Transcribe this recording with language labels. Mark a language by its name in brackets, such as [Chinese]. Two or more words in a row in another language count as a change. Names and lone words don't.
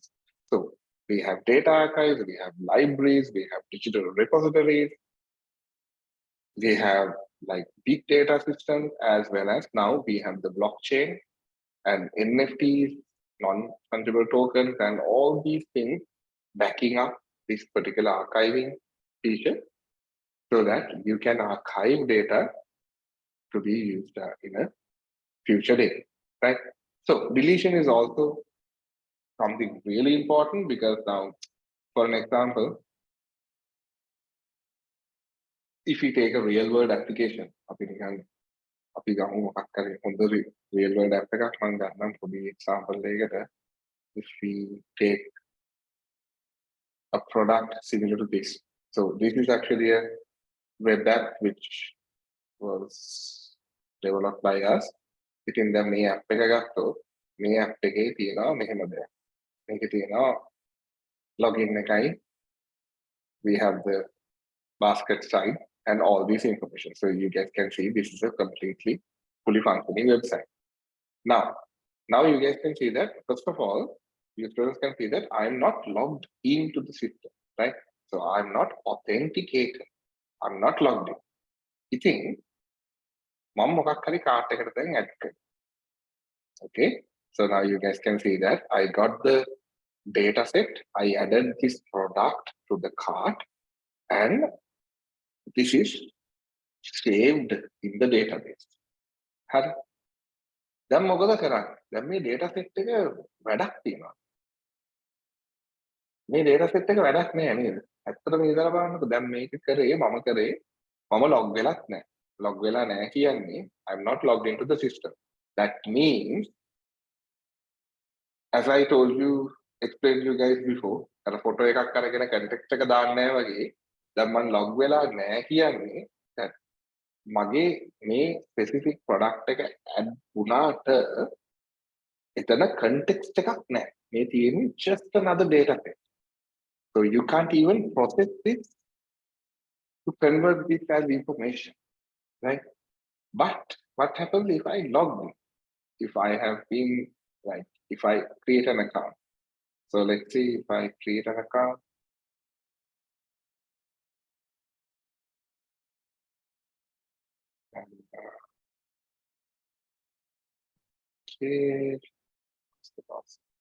[English] So we have data archives, we have libraries, we have digital repositories, we have like big data systems, as well as now we have the blockchain and NFTs, non-fungible tokens, and all these things backing up this particular archiving feature so that you can archive data to be used in a future day, right? So deletion is also something really important because now, for an example, if you take a real world application, [Sinhala] අපි ගමු මොකක් කරේ හොඳ [English] real world app [Sinhala] එකක් මම ගන්නම් පොඩි example එකකට. [English] If we take a product similar to this, so this is actually a web app which was developed by us. [Sinhala] ඉතින් දැන් මේ app එක ගත්තොත් මේ app එකේ තියෙනවා මෙහෙම දෙයක්. මේකේ තියෙනවා login එකයි, [English] we have the basket side and all this information. So you guys can see this is a completely fully functioning website. Now you guys can see that, first of all, your students can see that I'm not logged into the system, right? So I'm not authenticated. I'm not logged in. [Sinhala] ඉතින් මම මොකක් හරි cart එකකට දැන් add කරනවා. [English] Okay, so now you guys can see that I got the data set, I added this product to the cart, and this is saved in the database. [Sinhala] හරි. දැන් මොකද කරන්නේ? දැන් මේ [English] data set [Sinhala] එක වැඩක් තියෙනවා. මේ [English] data set [Sinhala] එක වැඩක් නෑ නේද? ඇත්තටම ඉඳලා බලන්නකො දැන් මේක කරේ මම log වෙලත් නෑ. log වෙලා නෑ කියන්නේ [English] I'm not logged into the system. That means, as I told you, explained you guys before, [Sinhala] අර photo එකක් අරගෙන context එක දාන්න නෑ වගේ දැන් මම log වෙලා නෑ කියන්නේ that මගේ මේ [English] specific product [Sinhala] එක add වුණාට එතන context එකක් නෑ. මේ තියෙන්නේ [English] just another data set. So you can't even process this to convert this as information, right? But what happens if I log in? If I have been, like, if I create an account. So let's see if I create an account. And, okay, what's the password?